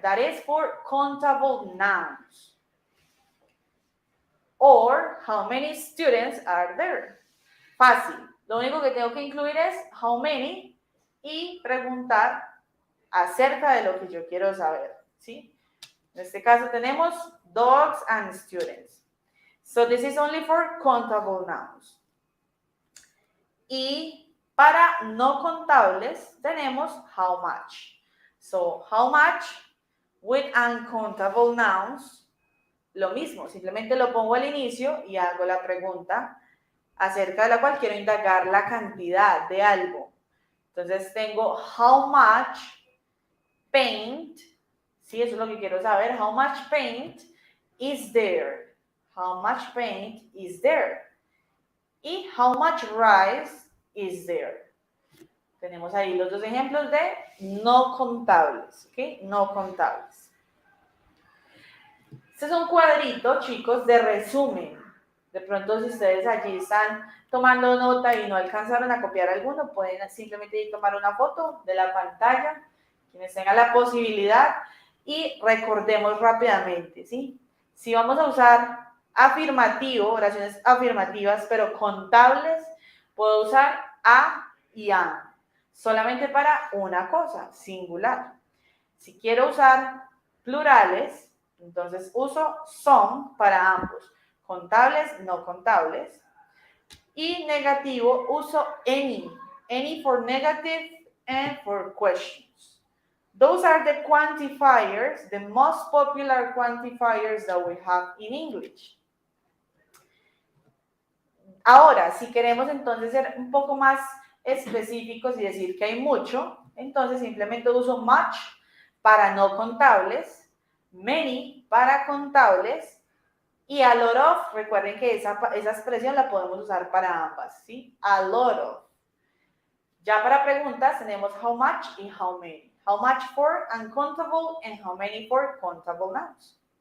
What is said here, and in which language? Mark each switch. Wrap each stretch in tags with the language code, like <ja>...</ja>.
<en>That is for countable nouns. Or, how many students are there?</en> <es>Fácil. Lo único que tengo que incluir es how many y preguntar acerca de lo que yo quiero saber, ¿sí? En este caso tenemos dogs and students.</es> <en>So this is only for countable nouns.</en> <es>Y para no contables tenemos how much. So how much with uncountable nouns, lo mismo, simplemente lo pongo al inicio y hago la pregunta acerca de la cual quiero indagar la cantidad de algo.</es> <en>Entonces tengo how much paint, sí, eso es lo que quiero saber, how much paint is there, how much paint is there, y how much rice is there.</en> <es>Tenemos ahí los dos ejemplos de no contables, ¿ok? No contables. Este es un cuadrito, chicos, de resumen. De pronto, si ustedes allí están tomando nota y no alcanzaron a copiar alguno, pueden simplemente tomar una foto de la pantalla, quienes tengan la posibilidad, y recordemos rápidamente, ¿sí? Si vamos a usar afirmativo, oraciones afirmativas, pero contables, puedo usar a y an, solamente para una cosa, singular. Si quiero usar plurales, entonces uso some para ambos, contables, no contables.</es> <en>Y negativo uso any for negative and for questions. Those are the quantifiers, the most popular quantifiers that we have in English.</en> <es>Ahora, si queremos entonces ser un poco más específicos y decir que hay mucho, entonces simplemente uso much para no contables, many para contables, y a lot of, recuerden que esa expresión la podemos usar para ambas, ¿sí?</es> <en>A lot of. Ya para preguntas tenemos how much y how many. How much for uncountable and how many for countable nouns.</en>